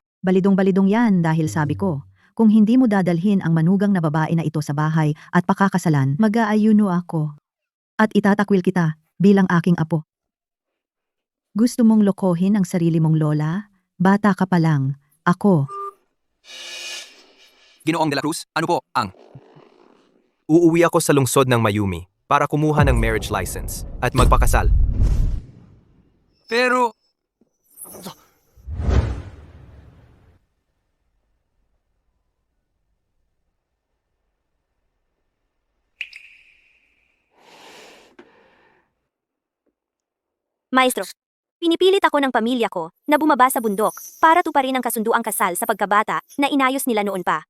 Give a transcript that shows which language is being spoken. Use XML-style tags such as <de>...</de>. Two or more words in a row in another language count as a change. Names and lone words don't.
<tl>Balidong-balidong yan dahil sabi ko, kung hindi mo dadalhin ang manugang na babae na ito sa bahay at pakakasalan, mag-aayuno ako. At itatakwil kita bilang aking apo. Gusto mong lokohin ang sarili mong lola? Bata ka pa lang. Ako. Ginoong de la Cruz, ano po ang... Uuwi ako sa lungsod ng Mayumi para kumuha ng</tl> <en>marriage license</en> <tl>at magpakasal. Pero... Maestro, pinipilit ako ng pamilya ko na bumaba sa bundok para tuparin ang kasunduang kasal sa pagkabata na inayos nila noon pa.</tl>